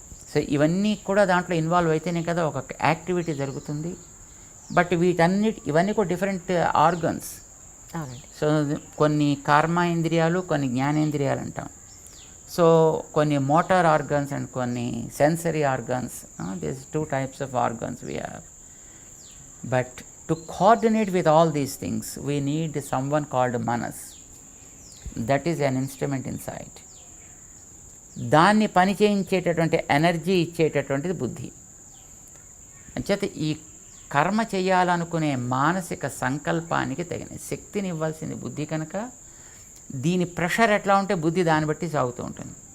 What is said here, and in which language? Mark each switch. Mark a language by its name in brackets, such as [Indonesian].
[Telugu] So ఇవన్నీ కూడా దాంట్లో ఇన్వాల్వ్ అయితేనే కదా ఒక యాక్టివిటీ జరుగుతుంది. బట్ ఇవన్నీ కూడా డిఫరెంట్ ఆర్గన్స్. సో కొన్ని కర్మ ఇంద్రియాలు, కొన్ని జ్ఞానేంద్రియాలు అంటాం. సో కొన్ని మోటార్ ఆర్గన్స్ అండ్ కొన్ని sensory organs. [English] This 2 types of organs we have. But to coordinate with all these things we need someone called manas. That is an instrument inside. [Telugu] దాన్ని పని చేయించేటటువంటి ఎనర్జీ ఇచ్చేటటువంటిది బుద్ధి. అంచేత ఈ కర్మ చేయాలనుకునే మానసిక సంకల్పానికి తగిన శక్తిని ఇవ్వాల్సింది బుద్ధి కనుక దీని ప్రెషర్ ఎట్లా ఉంటే బుద్ధి దాన్ని బట్టి సాగుతూ ఉంటుంది.